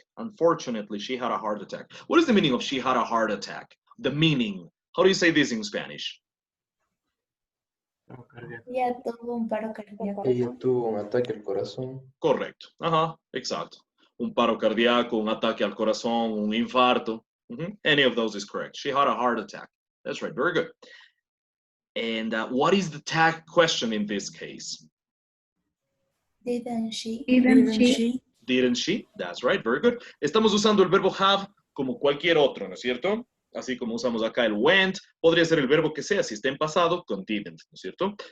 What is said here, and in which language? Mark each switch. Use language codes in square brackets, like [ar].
[en] Unfortunately, she had a heart attack. What is the meaning of she had a heart attack? The meaning. How do you say this in Spanish? [es] Ya tuvo un paro cardíaco. Ella tuvo un ataque al corazón. Correcto. Ajá, exacto. Un paro cardíaco, un ataque al corazón, un infarto. [en] Any of those is correct. She had a heart attack. That's right. Very good. And what is the tag question in this case? Didn't she? Didn't she? Didn't she? That's right. Very good. [es] Estamos usando el verbo have como cualquier otro, ¿no es cierto? Así como usamos acá el went, podría ser el verbo que sea, si está en pasado, con didn't, ¿no es cierto?